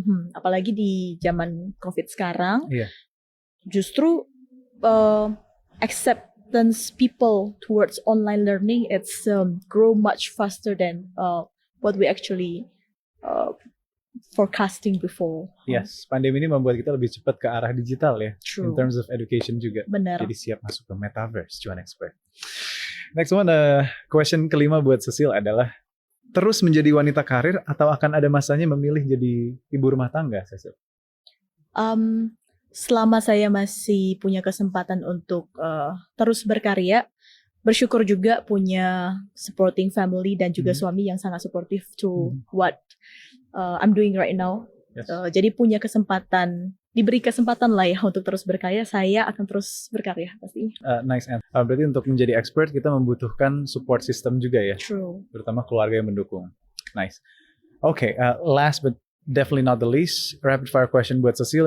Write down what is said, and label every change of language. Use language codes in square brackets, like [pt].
[id] Apalagi di zaman COVID sekarang, justru [en] acceptance people towards online learning it's grow much faster than what we actually forecasting before. [id] Yes, pandemi ini membuat kita lebih cepat ke arah digital ya. [en] True. In terms of education [id] juga. Benar. Jadi siap masuk ke metaverse, cuan expert. [en] Next one, [id] question kelima buat Cecile adalah, terus menjadi wanita karir atau akan ada masanya memilih jadi ibu rumah tangga, Cecile? Selama saya masih punya kesempatan untuk terus berkarya, bersyukur juga punya supporting family dan juga suami yang sangat supportive [en] to what I'm doing right now. [id] Jadi punya kesempatan, diberi kesempatan lah ya untuk terus berkarya, saya akan terus berkarya pasti. [en] Nice. [id] Berarti untuk menjadi expert kita membutuhkan support system juga ya? [en] True. [id] Terutama keluarga yang mendukung. [en] Nice. Okay, last but definitely not the least, rapid fire question [id] buat [en] Cecile.